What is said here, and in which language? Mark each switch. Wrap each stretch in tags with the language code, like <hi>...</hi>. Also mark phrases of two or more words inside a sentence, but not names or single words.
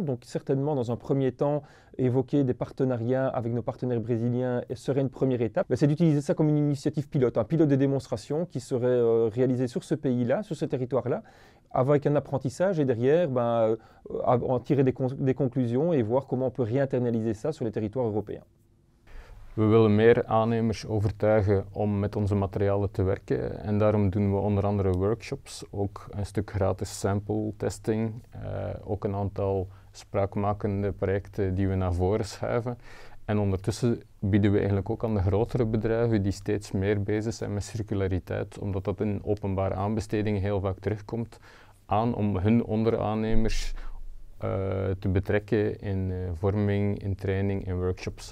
<fr>Donc certainement dans un premier temps, évoquer des partenariats avec nos partenaires brésiliens serait une première étape. C'est d'utiliser ça comme une initiative pilote, un pilote de démonstration qui serait réalisé sur ce pays-là, sur ce territoire-là, avec un apprentissage et derrière en tirer des conclusions et voir comment on peut réinternaliser ça sur les territoires européens.</fr> <nl>We willen meer aannemers overtuigen om met onze materialen te werken en daarom doen we onder andere workshops, ook een stuk gratis</nl> <en>sample testing,</en> <nl>ook een aantal spraakmakende projecten die we naar voren schuiven. En ondertussen bieden we eigenlijk ook aan de grotere bedrijven die steeds meer bezig zijn met circulariteit, omdat dat in openbare aanbestedingen heel vaak terugkomt, aan om hun onderaannemers te betrekken in vorming, in training, in workshops.</nl>